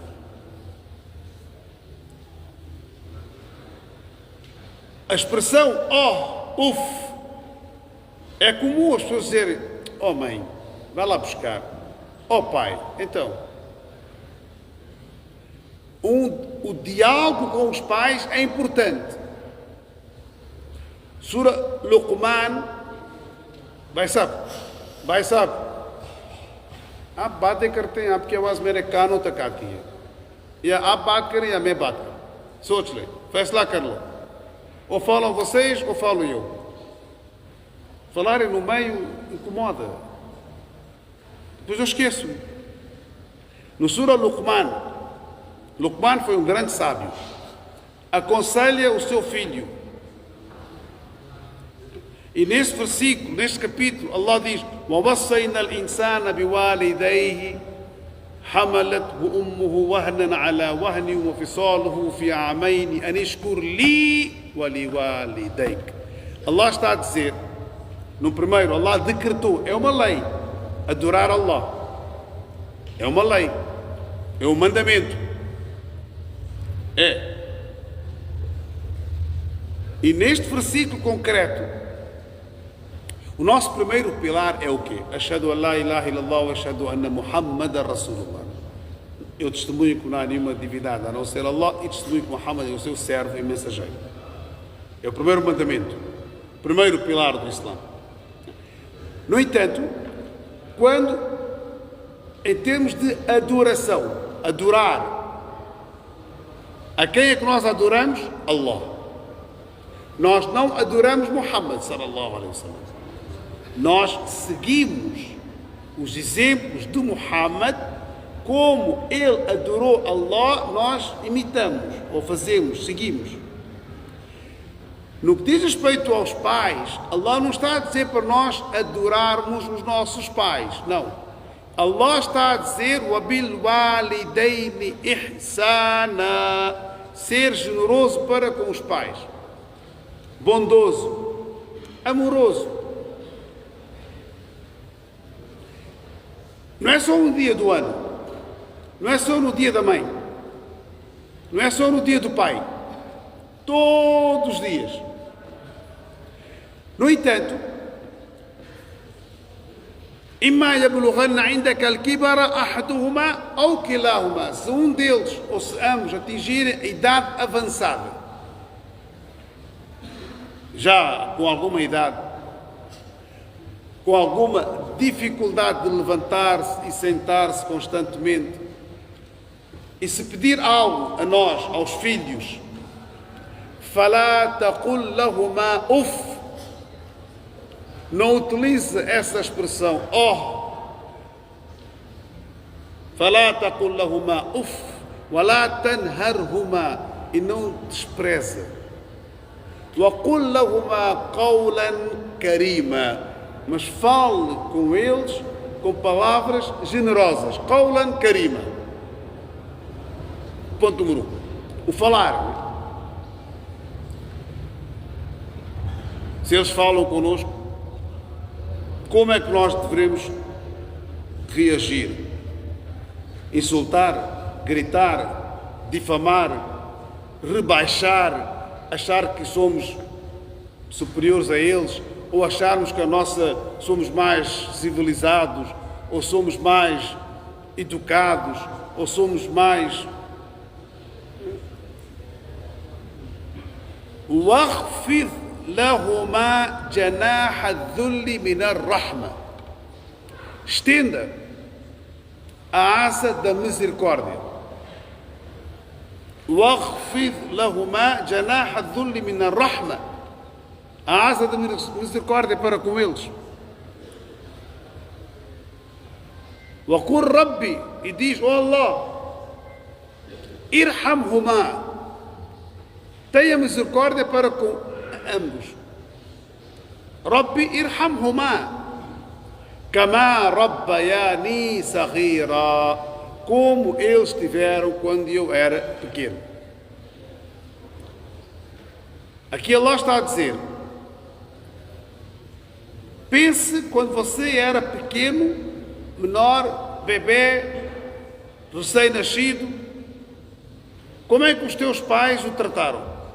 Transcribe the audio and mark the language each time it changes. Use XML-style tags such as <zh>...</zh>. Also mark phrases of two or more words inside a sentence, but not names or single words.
<pt>A expressão uf é comum as pessoas dizerem: mãe, vai lá buscar. Pai, então. O diálogo com os pais é importante. Sura Luqman, vai sabe.</pt> <hi>आप बातें करते हैं, आपकी आवाज़ मेरे कानों तक आती है, या आप बात करें या मैं बात करूं, सोच ले, फैसला कर लो,</hi> <pt>ou falam vocês ou falo eu. Falarem no meio incomoda, depois eu esqueço. No Sura Luqman foi um grande sábio, aconselha o seu filho E neste versículo, neste capítulo, Allah diz:</pt> <ar>وَوَصَّيْنَا الْإِنسَانَ بِوَالِدَيْهِ حَمَلَتْهُ أُمُّهُ وَهْنًا عَلَى وَهْنٍ وَفِصَالُهُ فِي عَامَيْنِ أَنِ اشْكُرْ لِي وَلِوَالِدَيْكَ.</ar> <pt>Allah está a dizer, no primeiro, Allah decretou, é uma lei, adorar Allah. É uma lei, é um mandamento. É. E neste versículo concreto, o nosso primeiro pilar é o quê?</pt> <ar>أشهد أن لا إله إلا الله وأشهد أن محمدا رسول الله.</ar> <pt>Eu testemunho que não há nenhuma divindade a não ser Allah e testemunho que Muhammad é o seu servo e mensageiro. É o primeiro mandamento, o primeiro pilar do Islã. No entanto, quando, em termos de adoração, adorar, a quem é que nós adoramos? Allah. Nós não adoramos Muhammad</pt> <ar>صلى الله عليه وسلم.</ar> <pt>Nós seguimos os exemplos de Muhammad, como ele adorou Allah, nós imitamos, ou fazemos, seguimos. No que diz respeito aos pais, Allah não está a dizer para nós adorarmos os nossos pais, não. Allah está a dizer</pt> <ar>وَبِالْوَالِدَيْنِ إِحْسَانًا,</ar> <pt>ser generoso para com os pais, bondoso, amoroso. Não é só um dia do ano, não é só no dia da mãe, não é só no dia do pai, todos os dias. No entanto,</pt> <ar>إِمَّا يَبْلُغَنَّ عِنْدَكَ الْكِبَرَ أَحَدُهُمَا أَوْ كِلَاهُمَا,</ar> <pt>se um deles ou se ambos atingirem a idade avançada, já com alguma idade, com alguma dificuldade de levantar-se e sentar-se constantemente, e se pedir algo a nós, aos filhos,</pt> <ar>فَلَا تَقُلْ لَهُمَا أُفٍّ,</ar> <pt>não utilize essa expressão,</pt> <ar>فَلَا تَقُلْ لَهُمَا أُفٍّ وَلَا تَنْهَرْهُمَا,</ar> <pt>e não despreza.</pt> <ar>وَقُلْ لَهُمَا قَوْلًا كَرِيمًا,</ar> <pt>mas fale com eles com palavras generosas.</pt> <ar>قولا كريما.</ar> <pt>Ponto número 1. O falar. Se eles falam connosco, como é que nós devemos reagir? Insultar, gritar, difamar, rebaixar, achar que somos superiores a eles, ou acharmos que somos mais civilizados, ou somos mais educados, ou somos mais...</pt> <ar>وَاخْفِضْ لَهُمَا جَنَاحَ الذُّلِّ مِنَ الرَّحْمَةِ,</ar> <pt>estenda a asa da misericórdia.</pt> <ar>وَاخْفِضْ لَهُمَا جَنَاحَ الذُّلِّ مِنَ الرَّحْمَةِ,</ar> <pt>a asa da misericórdia para com eles.</pt> <ar>وَقُلْ رَبِّ,</ar> <pt>e diz, Allah, irhamhuma, tenha misericórdia para com ambos.</pt> <ar>رب ارحمهما كما ربياني صغيرا,</ar> <pt>como eles tiveram quando eu era pequeno. Aqui Allah está a dizer, pense quando você era pequeno, menor, bebê, recém-nascido, como é que os teus pais o trataram?</pt>